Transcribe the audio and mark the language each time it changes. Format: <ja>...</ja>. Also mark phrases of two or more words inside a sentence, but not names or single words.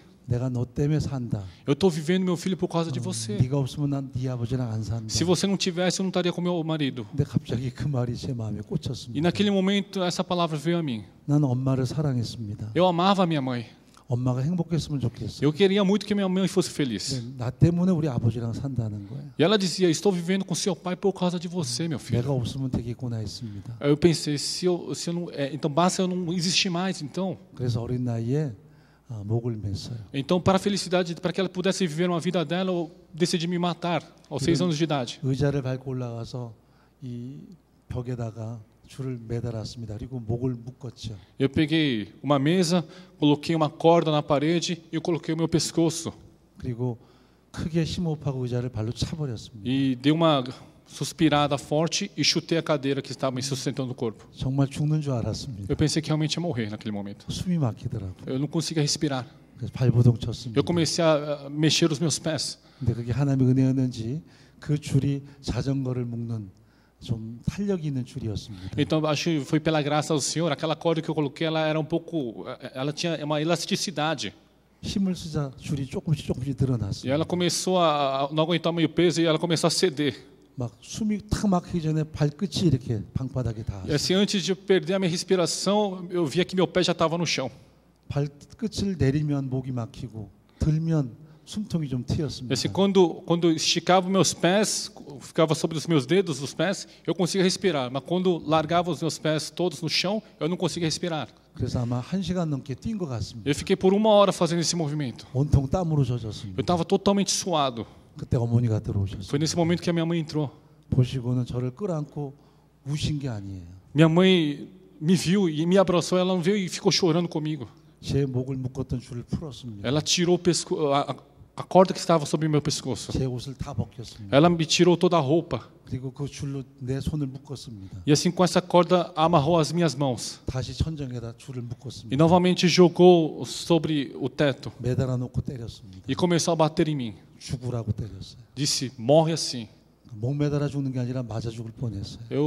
<ko>내가 너 때문에 산다.</ko> <pt>eu estou vivendo meu filho por causa de você.</pt> <ko>네가 없으면 난 네 아버지랑 안 산다.</ko> <pt>Se você não tivesse, eu não estaria com meu marido.</pt> <ko>근데 갑자기 그 말이 제 마음에 E 꽂혔습니다.</ko> <pt>naquele momento, essa palavra veio a mim.</pt> <ko>난 엄마를 사랑했습니다.</ko> <pt>Eu amava a minha mãe.</pt> <ko>엄마가 행복했으면 좋겠어.</ko> <pt>Eu queria muito que minha mãe fosse feliz.</pt> <ko>나 때문에 우리 아버지랑 산다는 거예요.</ko> <pt>E ela dizia, estou vivendo com seu pai por causa de você, meu filho.</pt> <ko>내가 없으면 되겠구나 했습니다.</ko> <pt>Aí eu pensei, se eu não, então basta eu não existir mais, então.</pt> <ko>그래서 어린 나이에 목을 맸어요.</ko> <pt>Então, para a felicidade, para que ela pudesse viver uma vida dela, eu decidi me matar aos 6 anos de idade.</pt> <ko>의자를 밟고 올라가서 이 벽에다가 줄을 매달았습니다. 그리고 목을 묶었죠.</ko> <pt>Eu peguei uma mesa, coloquei uma corda na parede e eu coloquei o meu pescoço.</pt> <ko>그리고 크게 심호흡하고 의자를 발로 차버렸습니다.</ko> <pt>E dei uma suspirada forte e chutei a cadeira que estava me sustentando o corpo.</pt> <ko>정말 죽는 줄 알았습니다.</ko> <pt>Eu pensei que realmente ia morrer naquele momento.</pt> <ko>숨이 막히더라고요.</ko> <pt>Eu não conseguia respirar.</pt> <ko>그래서 발버둥 쳤습니다.</ko> <pt>Eu comecei a mexer os meus pés.</pt> <ko>근데 그게 하나님의 은혜였는지 그 줄이 자전거를 묶는 좀 탄력이 있는 줄이었습니다.</ko> <pt>Então acho que foi pela graça do Senhor, aquela corda que eu coloquei, ela era ela tinha uma elasticidade.</pt> <ko>힘을 쓰자 줄이 조금씩 E 늘어났어요.</ko> <pt>ela começou a não aguentar meio peso e ela começou a ceder.</pt> <ko>막 숨이 탁 막히기 전에 발끝이 이렇게 방바닥에 E 닿았어요.</ko> <pt>assim, antes de eu perder a minha respiração, eu via que meu pé já estava no chão.</pt> <ko>발끝을 내리면 목이 막히고 들면 숨통이 좀 E 트였습니다.</ko> <pt>assim, quando eu esticava meus pés, ficava sobre os meus dedos dos pés, eu conseguia respirar. Mas quando largava os meus pés todos no chão, eu não conseguia respirar.</pt> <ko>그래서 아마 1시간 넘게 뛴 것 같습니다.</ko> <pt>Eu fiquei por 1 hora fazendo esse movimento.</pt> <ko>온통 땀으로 Eu 젖었습니다.</ko> <pt>estava totalmente suado.</pt> <ko>그때 어머니가 들어오셨어요.</ko> <pt>Foi nesse momento que a minha mãe entrou.</pt> <ko>보시고는 저를 끌어안고 우신 게 아니에요.</ko> <pt>Minha mãe me viu e me abraçou. Ela não veio e ficou chorando comigo.</pt> <ko>제 목을 묶었던 줄을 풀었습니다.</ko> <pt>Ela tirou a corda que estava sobre meu pescoço.</pt> <ko>제 옷을 다 벗겼습니다.</ko> <pt>Ela me tirou toda a roupa.</pt> <ko>그리고 그 줄로 내 손을 묶었습니다.</ko> <pt>E assim, com essa corda, amarrou as minhas mãos.</pt> <ko>다시 천정에다 줄을 E 묶었습니다.</ko> <pt>novamente jogou sobre o teto.</pt> <ko>매달아 놓고 때렸습니다.</ko> <pt>E começou a bater em mim.</pt> <ko>죽으라고 때렸어요.</ko> <pt>Disse, morre assim.</pt> <ko>목 매달아 죽는 게 아니라 맞아 죽을 뻔했어요.</ko>